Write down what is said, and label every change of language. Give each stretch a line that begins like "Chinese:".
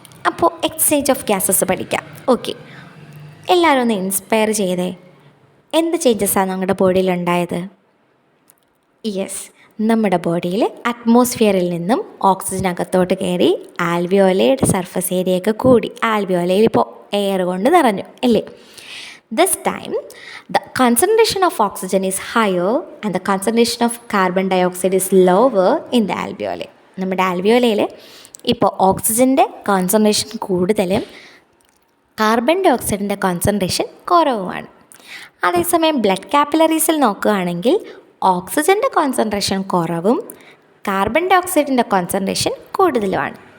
Malayalam: അപ്പോൾ exchange of gases പഠിക്കാം. Okay, എല്ലാവരും ഒന്ന് ഇൻസ്പയർ ചെയ്തേ. എന്ത് ചേഞ്ചസാണ് നമ്മുടെ ബോഡിയിൽ ഉണ്ടായത്? യെസ്, നമ്മുടെ ബോഡിയിൽ അറ്റ്മോസ്ഫിയറിൽ നിന്നും ഓക്സിജൻ അകത്തോട്ട് കയറി ആൽവിയോലയുടെ സർഫസ് ഏരിയയൊക്കെ കൂടി. ആൽവിയോലയിൽ ഇപ്പോൾ എയർ കൊണ്ട് നിറഞ്ഞു അല്ലേ?
English: This time, the concentration of oxygen is higher and the concentration of carbon dioxide is lower in the alveoli.
Malayalam: നമ്മുടെ ആൽവിയോലയിൽ ഇപ്പോൾ ഓക്സിജൻ്റെ കോൺസെൻട്രേഷൻ കൂടുതലും കാർബൺ ഡൈ ഓക്സൈഡിൻ്റെ കോൺസെൻട്രേഷൻ കുറവുമാണ്. അതേസമയം ബ്ലഡ് കാപ്പിലറീസിൽ നോക്കുകയാണെങ്കിൽ ഓക്സിജൻ്റെ കോൺസെൻട്രേഷൻ കുറവും കാർബൺ ഡൈ ഓക്സൈഡിൻ്റെ കോൺസെൻട്രേഷൻ കൂടുതലുമാണ്.